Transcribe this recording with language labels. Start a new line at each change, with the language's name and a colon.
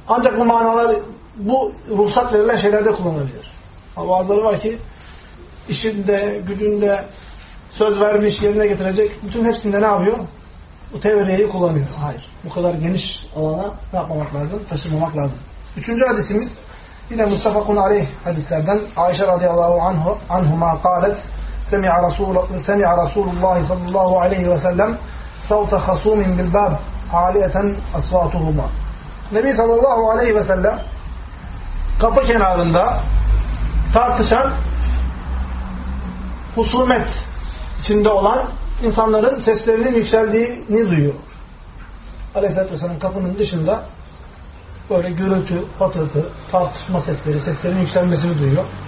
Turkish: Ancak bu manalar bu ruhsat verilen şeylerde kullanılabilir. Ama bazıları var ki işinde, gücünde söz vermiş, yerine getirecek bütün hepsinde ne yapıyor? Bu tevriyeyi kullanıyor. Hayır. Bu kadar geniş alana ne yapmamak lazım? Taşımamak lazım. Üçüncü hadisimiz yine Mustafa'nın aleyh hadislerden Ayşe radıyallahu anhuma kâlet
Arabic: سمع رسول الله صلى الله عليه وسلم صوت خصوم بالباب عالية أصواتهما.
Turkish: Nebi sallallahu aleyhi ve sellem kapı kenarında tartışan husumet içinde olan insanların seslerinin yükseldiğini duyuyor. Aleyhisselatü vesselam kapının dışında böyle gürültü, patırtı, tartışma sesleri, seslerin yükselmesini duyuyor.